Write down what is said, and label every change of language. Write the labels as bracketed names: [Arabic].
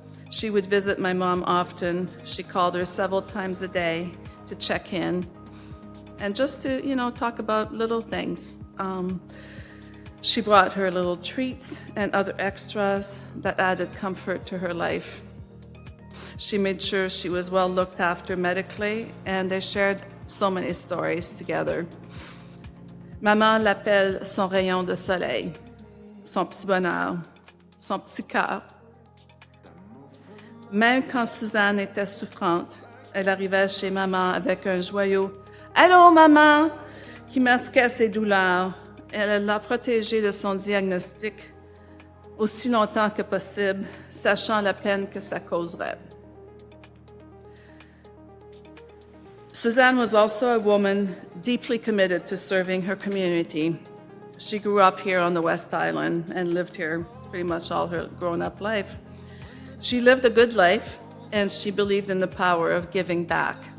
[English] She would visit my mom often. She called her several times a day to check in and just to, talk about little things. She brought her little treats and other extras that added comfort to her life. She made sure she was well looked after medically, and they shared so many stories together. [French] Maman l'appelle son rayon de soleil, son petit bonheur, son petit cœur. Même quand Suzanne était souffrante, elle arrivait chez maman avec un joyeux « Allô, maman !» qui masquait ses douleurs. Elle l'a protégée de son diagnostic aussi longtemps que possible, sachant la peine que ça causerait. [English] Suzanne was also a woman deeply committed to serving her community. She grew up here on the West Island and lived here pretty much all her grown-up life. She lived a good life, and she believed in the power of giving back.